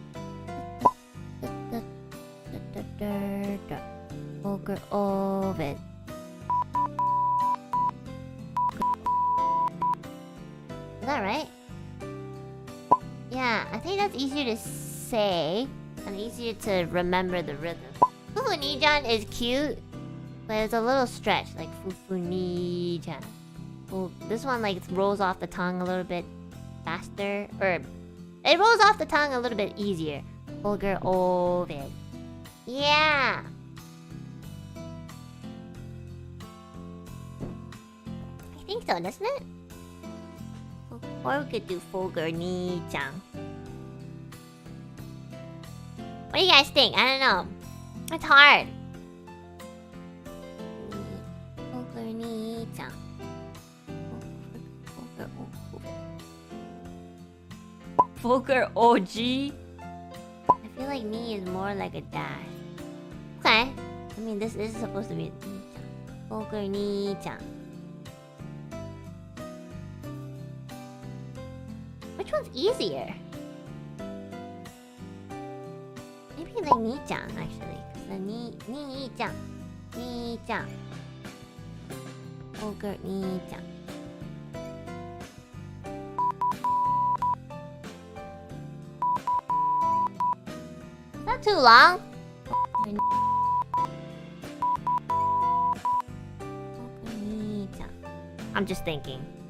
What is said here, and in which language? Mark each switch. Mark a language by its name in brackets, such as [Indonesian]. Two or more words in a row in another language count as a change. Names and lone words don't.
[English] Fulgur Ovid. Is that right? Yeah, I think that's easier to say and easier to remember the rhythm. Fufu-ni-chan is cute, But it's a little stretch, like Fufu-ni-chan. Well, this one like rolls off the tongue a little bit faster, or it rolls off the tongue a little bit easier. Fulgur Ovid. Yeah. I think so, doesn't it? Or we could do Fulgur-ni-chan. What do you guys think? I don't know. It's hard. Fulgur-ni-chan. Fulgur OG. I feel like ni is more like a dash. Okay. I mean, this is supposed to be Fulgur-ni-chan. Which one's easier? Maybe like ni-chan actually. Cause the ni-chan. Ni-chan. Fulgur-ni-chan. Not too long. I'm just thinking.